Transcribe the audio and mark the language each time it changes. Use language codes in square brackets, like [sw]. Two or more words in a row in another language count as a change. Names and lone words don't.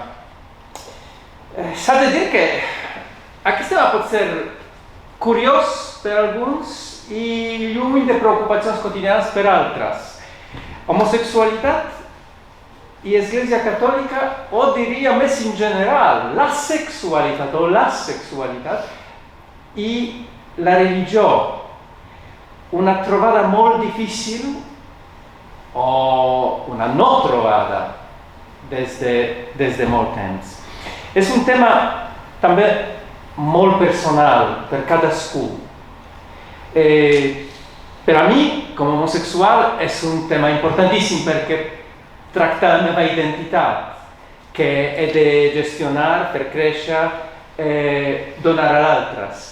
[ca] S'ha de dir que aquest tema pot ser curiós per alguns i lluny de preocupacions quotidianes per altres. Homosexualitat i Església Catòlica, o diria més in general, la sexualitat o l'asexualitat i la religió. Una trovata molt difficile o una no trovata des de molt temps. És un tema també molt personal per cadascú. Per a mi, com a homosexual, és un tema importantíssim perquè tracta la meva identitat, que he de gestionar per créixer, donar a d'altres.